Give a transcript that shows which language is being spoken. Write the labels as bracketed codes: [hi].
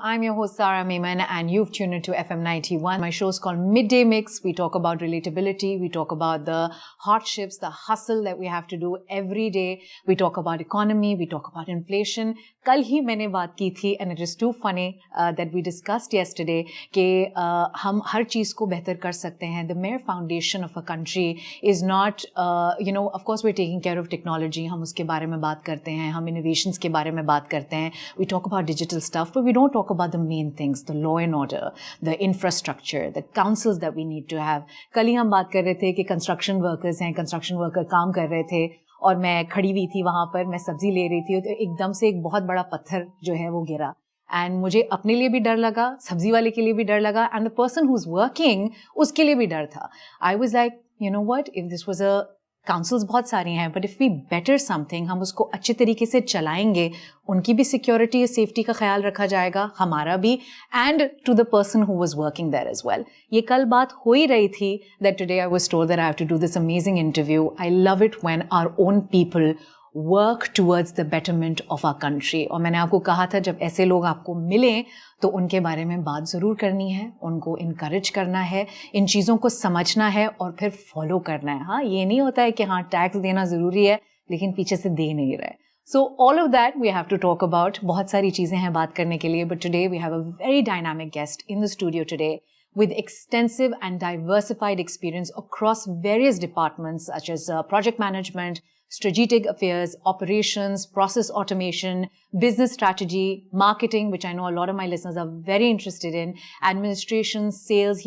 [en] I'm your host Sarah Maiman and you've tuned into FM 91. My show is called Midday Mix. We talk about relatability. We talk about the hardships, the hustle that we have to do every day. We talk about economy. We talk about inflation. [hi] कल ही मैंने बात की थी [en] and it is too funny that we discussed yesterday [hi] कि हम हर चीज़ को बेहतर कर सकते हैं. [en] The mere foundation of a country is not, of course we're taking care of technology. [hi] हम उसके बारे में बात करते हैं. हम innovations के बारे में बात करते हैं. [en] We talk about digital stuff, but we don't talk about the main things, the law and order, the infrastructure, the councils that we need to have. [hi] कल ही हम बात कर रहे थे कि construction workers हैं, construction worker काम कर रहे थे और मैं खड़ी हुई थी वहाँ पर, मैं सब्जी ले रही थी तो एकदम से एक बहुत बड़ा पत्थर जो है वो गिरा एंड मुझे अपने लिए भी डर लगा, सब्जी वाले के लिए भी डर लगा [en] and the person who is working [hi] उसके लिए भी डर था. [en] I was like you know what, if this was a councils [hi] बहुत सारी हैं [en] but if we better something, [hi] हम उसको अच्छे तरीके से चलाएंगे, उनकी भी सिक्योरिटी और सेफ्टी का ख्याल रखा जाएगा, हमारा भी, [en] And to the person who was working there as well. [hi] ये कल बात हो ही रही थी [en] That today I was told that I have to do this amazing interview. I love it when our own people work towards the betterment of our country. [hi] और मैंने आपको कहा था जब ऐसे लोग आपको मिलें तो उनके बारे में बात ज़रूर करनी है, उनको इनकरेज करना है, इन चीज़ों को समझना है और फिर फॉलो करना है. हाँ, ये नहीं होता है कि हाँ टैक्स देना ज़रूरी है लेकिन पीछे से दे नहीं रहे. [en] So all of that we have to talk about. [hi] बहुत सारी चीज़ें हैं बात करने के लिए, [en] but today we have a very dynamic guest in the studio today with extensive and diversified experience across various departments such as project management, strategic affairs, operations, process automation, business strategy, marketing, which I know a lot of my listeners are very interested in, administration, sales.